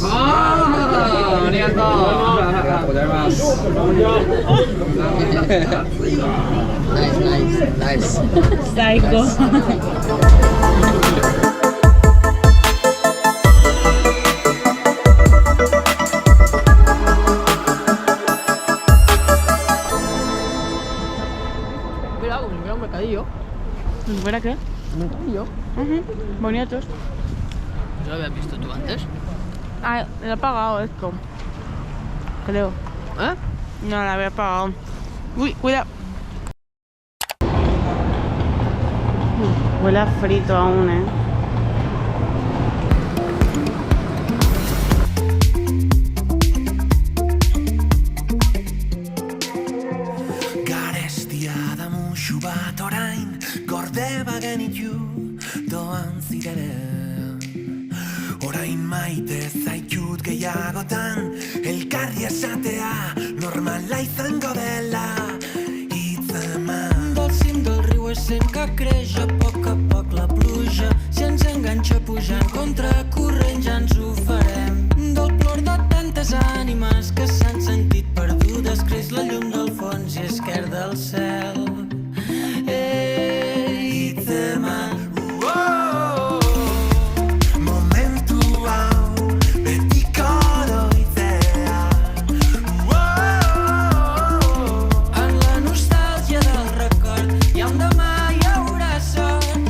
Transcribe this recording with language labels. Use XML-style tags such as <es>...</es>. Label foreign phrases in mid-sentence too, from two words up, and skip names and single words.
<ja>ありがとう。ありがとうございます。ナイス。最高。</ja> <es>Mira, un mercadillo. ¿Fuera qué? Un mercadillo. Bonitos. ¿No lo habías visto tú antes? Ah, lo he pagado esto. Creo. ¿Eh? No, lo había pagado. Uy, cuidado. Huele a frito aún, ¿eh?</es> <eu>Garestia da musu bat orain gorde bagenitu doan zirenen. Orain maite zaitut gehiagotan elkarri esatea normala izango dela hitz eman.</eu> <ca>Del cim del riu he sent que creix a poc la pluja. Si ens enganxa pujant contra corrent ja ens ho farem. Del plor de tantes ànimes que s'han sentit perdudes creix la llum del fons i esquerda el cel.</ca> <eu>Hitzeman, momentua betiko oroitzea.</eu> <ca>en la nostàlgia del record i on demà hi haurà sort.</ca>